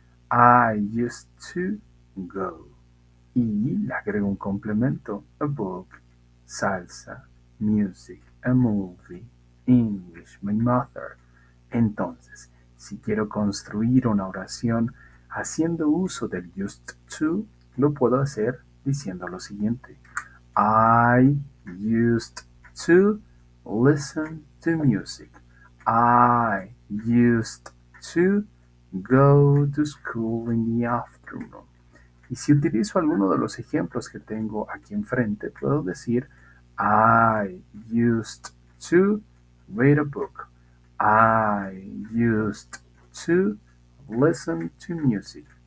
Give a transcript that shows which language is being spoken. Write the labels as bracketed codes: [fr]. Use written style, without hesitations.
[en] I used to go. [es] Y le agrego un complemento: [en] a book, salsa, music, a movie, English, my mother. [es] Entonces, si quiero construir una oración haciendo uso del used to, lo puedo hacer diciendo lo siguiente: [en] I used to listen to music. I used to go to school in the afternoon. [es] Y si utilizo alguno de los ejemplos que tengo aquí enfrente, puedo decir [en] I used to read a book. I used to listen to music.